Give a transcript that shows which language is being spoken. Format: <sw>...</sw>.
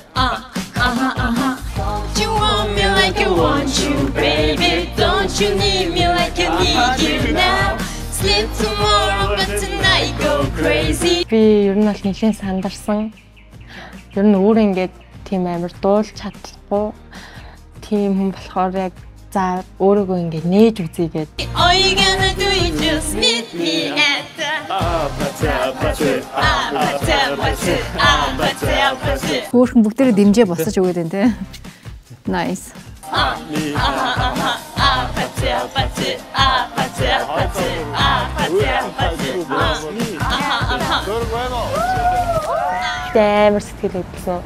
<en>Don't you want me like I want you, baby? Don't you need me like I need you now? Sleep tomorrow, but tonight go crazy.</en> <mn>Би ер нь бол нэлээд сандарсан. Ер нь өөрөө ингээд тийм амар дуулж чадахгүй. Тийм хүн болохоор яг за өөрийгөө ингээд нээж үзье гэдэг.</mn> <en>All you gonna do is just meet me at the 아파트.</en> <mn>Хөөхөн бүгдээрээ дэмжээ босож өгöd энэ тий.</mn> <en>Nice.</en> <mn>Амар сэтгэл хөдлсөн.</mn>